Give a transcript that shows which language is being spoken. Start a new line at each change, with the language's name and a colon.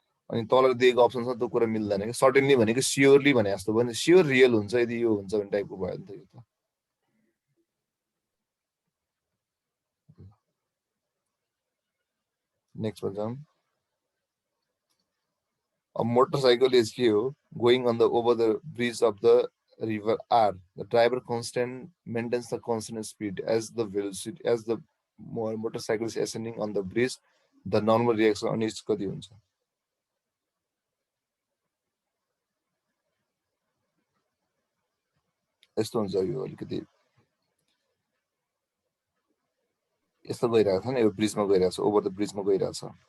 Nepali: अनि तल दिएको अप्सन छ त्यो कुरा मिल्दैन के सर्टेनली भनेको स्योरली भने जस्तो भने स्योर रियल हुन्छ यदि यो हुन्छ भने टाइपको भयो नि त यो त नेक्स्ट मा जाम
English: A motorcycle is here going on the over the bridge of the river R. The driver maintains the constant speed as the velocity as the motorcycle is ascending on the bridge. The normal reaction on its
Nepali: कति हुन्छ यस्तो हुन्छ यो अलिकति यस्तो गइरहेको छ नि यो ब्रिजमा गइरहेको छ ओभर द ब्रिजमा गइरहेको छ